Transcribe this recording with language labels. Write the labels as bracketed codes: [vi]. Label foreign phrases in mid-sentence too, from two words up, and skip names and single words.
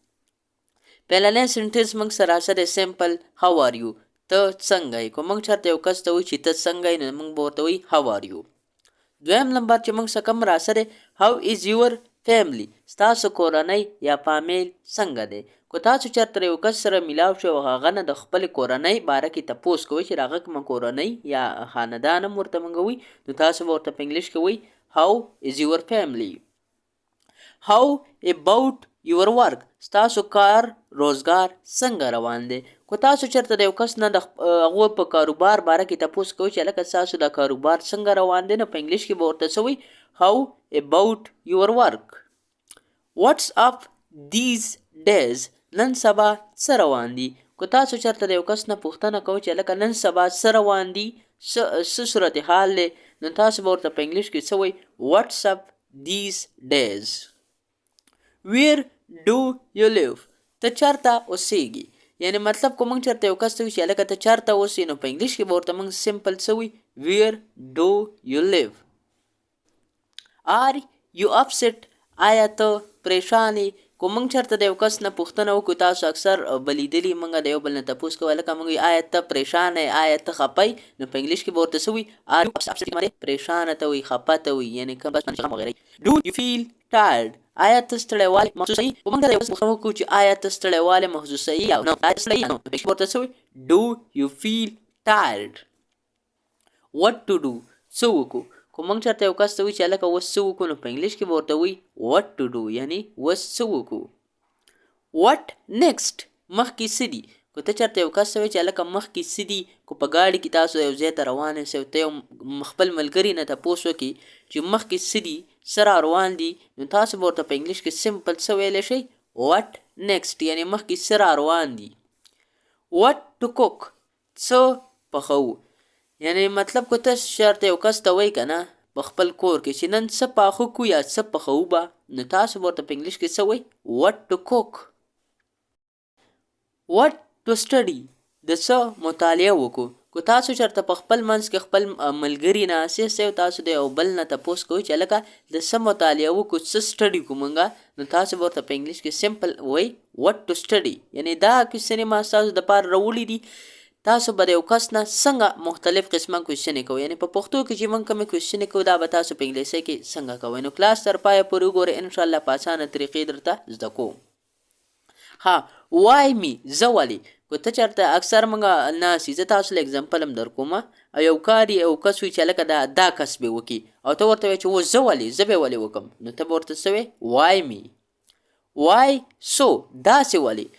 [ps] پهلنی سنټنس موږ سراسر سمپل [en] how are you [ps] ته څنګه یې کو موږ چرته یو کس ته وایي چې ته څنګه یې نو موږ به ورته وایي [en] how are you [ps] دویم نمبر چې موږ څه کم راسره [en] how is your family [ps] ستاسو کورنۍ یا فامیل څنګه دی کو تاسو چرته یو کس سره میلاو شو هغه نه د خپل کورنۍ باره کې تپوس کوئ چې هغه کومه کورنۍ یا خاندان هم ورته موږ وایي نو تاسو به ورته په انګلیش کې وایي [en] how is your family How about your work [ps] ستاسو کار روزګار څنګه روان دی کو تاسو چرته د یو کس نه د هغه په کاروبار باره کې تاسو کوئ چې لکه تاسو د کاروبار څنګه روان دی نو په انګلیش کې به ورته سوي [en] How about your work What's up these days [ps] نن سبا څه روان دي کو تاسو چرته د یو کس نه پوښتنه کوئ چې لکه نن سبا څه روان دي څه صورتحال دی نو تاسو به ورته په انګلیش کې څه وایي [en] What's up these days Where do you live [ps] ته چرته اوسېږي یعنی مطلب کوم چرته یو کس ته چې لکه ته چرته اوسې نو په انګلیش کې به ورته موږ سمپل سوي [en] Where do you live Are you upset [ps] آیا ته پریشان یې کو موږ چرته د یو کس نه پوښتنه وکړو تاسو اکثر بلیدلي موږ د یو بل نه تپوس کوو لکه موږ آیا ته پریشان یې آیا ته خپه یې نو په انګلیش کې به ورته سوي [en] Are you upset [ps] پریشانه ته وي خپه ته وي یعنی کوم بس غم وغیره [en] Do you feel tired [ps] آیا ته ستړیوالی محسوسوي خو موږ ته د یو څه پوښتنه وکړو چې آیا ته ستړیوالی محسوسوي یا نه آیا ته ستړی نو په ورته څه وایي [en] Do you feel tired What to do [ps] څه وکړو خو موږ چېرته یو کس ته وایي چې هلکه اوس څه وکړو نو په انګلیش کې به ورته وایي [en] What to do [ps] یعنی اوس څه وکړو [en] What next [ps] مخکې څه دي که ته چېرته یو کس ته وایي چې هلکه مخکې څه دي که په ګاډي کې تاسو یو ځای ته روان یاست او ته یو خپل ملګري نه تپوس وکړي چې مخکې څه دي څه را روان دي نو تاسو به ورته په انګلیش کې سمپل څه ویلی شئ [en] What next [ps] یعنی مخکې څه را روان دي [en] What to cook [ps] څه پخوو یعنی مطلب که ته چېرته یو کس ته وایي که نه په خپل کور کې چې نن څه پاخه کړو یا څه پخوو به نو تاسو به ورته په انګلیش کې څه وایي [en] What to cook What to study [ps] د څه مطالعه وکړو که تاسو چېرته په خپل منځ کې خپل ملګري ناست یاست تاسو د یو بل نه تپوس کوئ چې هلکه د څه مطالعه وکړو څه سټډي کړو موږ نو تاسو به ورته په انګلیش کې سمپل وایي [en] What to study [ps] یعنی دا کوېسچنې ما ستاسو دپاره راوړي دي تاسو به د یو کس نه څنګه مختلف قسمه کوېسچنې کوئ یعنی په پښتو کې چې موږ کومې کوېسچنې کوو دا به تاسو په انګلیسي کې څنګه کوئ نو کلاس تر پایه پورې وګورئ انشاءالله په اسانه طریقې درته زده کوم ها [en] why me [ps] زه ولې که ته چېرته اکثر موږ ناسي زه تاسو له اګزامپل هم در کوم او یو کار یو کس وي چې هلکه دا کس به وکړي او ته ورته وایې چې اوس زه ولې زه به یې ولې وکړم نو ته به ورته څه وایې [en] why me why so [ps] داسې ولې